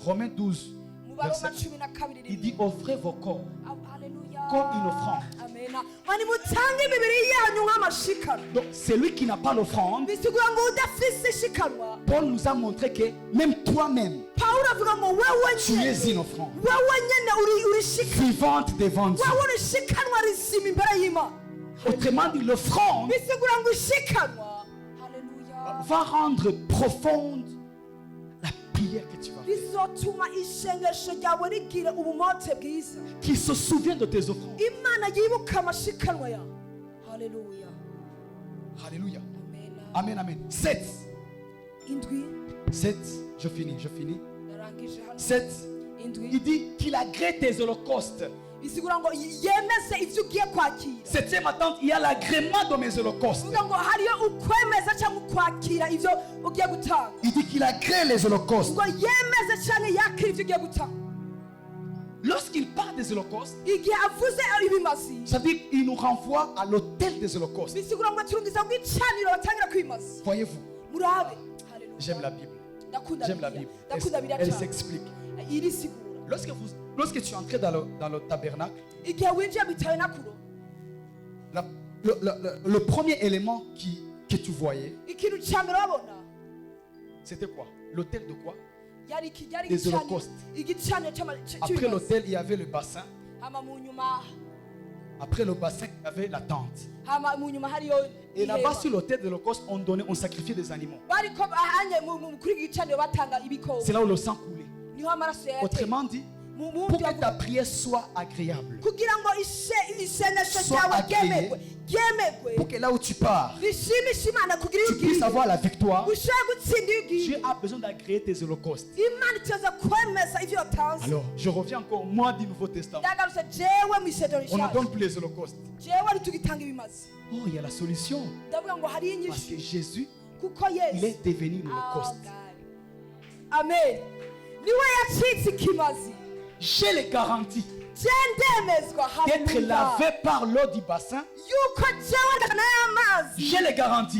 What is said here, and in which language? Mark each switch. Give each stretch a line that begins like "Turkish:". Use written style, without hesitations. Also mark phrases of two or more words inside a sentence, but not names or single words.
French: Romains 12,
Rundi: mu baroma
French: verset 12 il dit offrez vos corps
Rundi: haleluya
French: comme une offrande.
Rundi: amena mani mutange imibiri yanyu nk'amashikano
French: Donc celui qui n'a pas l'offrande,
Rundi: bisigura ngo udafise ishikanwa
French: Paul nous a montré que même toi-même,
Rundi: pawulo avuga ngo wewe
French: tu
Rundi: nyene
French: es une offrande
Rundi: wewe nyene uri shikano
French: vivante devant Dieu.
Rundi: wewe uri shikanwa rizima imbere y'imana
French: Autrement dit, l'offrande
Rundi: bisigura ngo ishikanwa haleluya
French: va rendre profonde la prière que tu vas faire.
Rundi: bizotuma isengesho ryawe rigira ubumote bwiza
French: Qui se souvient de tes offrandes.
Rundi: imana yibuka amashikanwa yawe haleluya
French: Alléluia.
Rundi: amena
French: Amen, amen. 7.
Rundi: indwi
French: 7. Je finis.
Rundi: narangije hano
French: 7.
Rundi: indwi
French: Il dit qu'il agrée tes holocaustes.
Rundi: bisigura ngo yemeze ivyo ugiye kwakira
French: Septième attente, il y a l'agrément de mes holocaustes.
Rundi: bivuga ngo hariyo ukwemeza cyangwa ukwakira ivyo ugiye gutanga
French: Il dit qu'il agrée les holocaustes.
Rundi: ngo yemeze cyangwa yakira ivyo ugiye gutanga
French: Lorsqu'il parle des holocaustes,
Rundi: igihe avuze ibimazi
French: ça veut dire qu'il nous renvoie à l'autel des holocaustes.
Rundi: bisigura ngo turungiza ngo icaniro batangira kwimaza
French: Voyez-vous,
Rundi: murabe haleluya
French: j'aime la Bible.
Rundi: ndakunda
French: J'aime la
Rundi: Bibiliya.
French: Bible.
Rundi: ndakunda Bibiliya
French: Elle
Rundi: cyane
French: s'explique.
Rundi: irisigura
French: Lorsque tu es entré dans le tabernacle,
Rundi: igihe winjiye mu tabernakulo
French: le premier élément que tu voyais,
Rundi: ikintu cya mbere wabona
French: c'était quoi? L'autel de quoi?
Rundi: yari kijyari
French: Des holocaustes.
Rundi: igicaniro
French: Après
Rundi: cy'ibimazi
French: l'autel, il y avait le bassin.
Rundi: hama mu nyuma
French: Après le bassin, il y avait la tente.
Rundi: hama mu nyuma hariyo
French: Et là-bas,
Rundi: ihema.
French: sur l'autel de l'Holocauste, on sacrifiait des animaux.
Rundi: bariko ahanye kuri gicaniro batanga ibikoko
French: C'est là où le sang coulait.
Rundi: niho amaraso yateye
French: Autrement dit, pour que ta prière soit agréable,
Rundi: kugira ngo isengesho
French: Sois
Rundi: ryawe
French: agréé.
Rundi: ryemegwe
French: pour que là où tu pars,
Rundi: rishimishe imana kugira
French: tu puisses avoir la victoire,
Rundi: ushobora gutsinda iyo ugiye
French: Dieu a besoin d'agréer tes holocaustes.
Rundi: imana ituza kwemeza ivyo yatanze
French: Alors, je reviens encore, moi du Nouveau Testament.
Rundi: ndagarutse jewe mu isezerano
French: On ne
Rundi: rishasha
French: donne plus les holocaustes.
Rundi: jewe ntitugitanga ibimazi
French: Oh, il y a la solution.
Rundi: ndavuga ngo hari
French: Parce que
Rundi: inyishu
French: Jésus,
Rundi: kuko
French: il
Rundi: yesu
French: est devenu l'holocauste.
Rundi: amen niwe yacitse ikimazi
French: J'ai les garanties
Rundi: je ndemezwa
French: d'être
Rundi: haleluya
French: lavé par l'eau du bassin.
Rundi: yuko jewe ndana y'amazi
French: J'ai les garanties